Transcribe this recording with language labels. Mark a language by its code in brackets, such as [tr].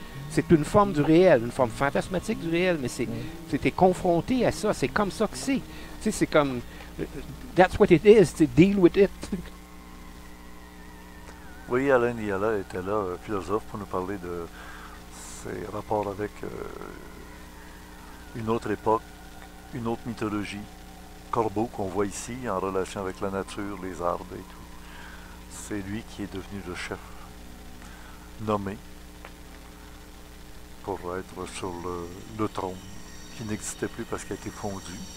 [fr] C'est une forme du réel, une forme fantasmatique du réel, mais t'es confronté à ça, c'est comme ça que c'est. Tu sais, c'est comme... [en] That's what it is, to deal with it. [fr] Oui, Alain Niala était là, philosophe, pour nous parler de ses rapports avec une autre époque, une autre mythologie. Corbeau, qu'on voit ici, en relation avec la nature, les arbres et tout. C'est lui qui est devenu le chef, nommé pour être sur le trône, qui n'existait plus parce qu'il a été fondu.